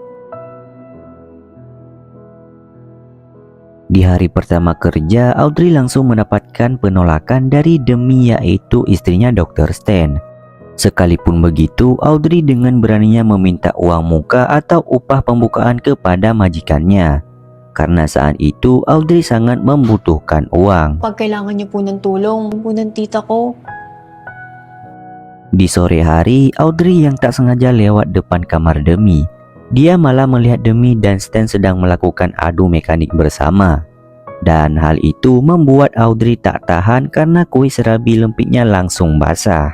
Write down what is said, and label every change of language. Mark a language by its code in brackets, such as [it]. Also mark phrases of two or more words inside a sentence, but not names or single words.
[id] Di hari pertama kerja, Audrey langsung mendapatkan penolakan dari Demi, yaitu istrinya Dr. Stan. Sekalipun begitu, Audrey dengan beraninya meminta uang muka atau upah pembukaan kepada majikannya. Karena saat itu, Audrey sangat membutuhkan uang. [tl] Pag kailangan niyo po ng tulong, po ng tita ko. [id] Di sore hari, Audrey yang tak sengaja lewat depan kamar Demi. Dia malah melihat Demi dan Stan sedang melakukan adu mekanik bersama. Dan hal itu membuat Audrey tak tahan karena kuis serabi lempitnya langsung basah.